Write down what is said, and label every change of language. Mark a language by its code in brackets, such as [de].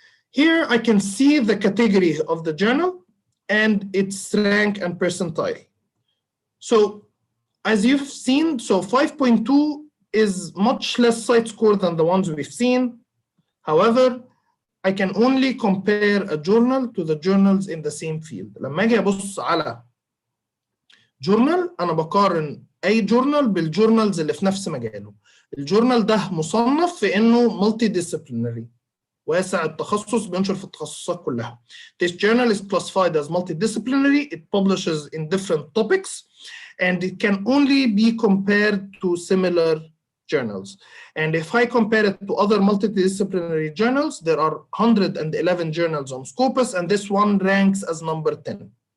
[en] Here I can see the category of the journal and its rank and percentile. So as you've seen, so 5.2 is much less site score than the ones we've seen. However, I can only compare a journal to the journals in the same field. [ar] لما اجي ابص على جورنال انا بقارن اي جورنال بالجورنالز اللي في نفس مجاله. الجورنال ده مصنف في انه multidisciplinary، واسع التخصص، بينشر في التخصصات كلها. [en] This journal is classified as multidisciplinary. It publishes in different topics and it can only be compared to similar journals. And if I compare it to other multidisciplinary journals, there are 111 journals on Scopus, and this one ranks as number 10.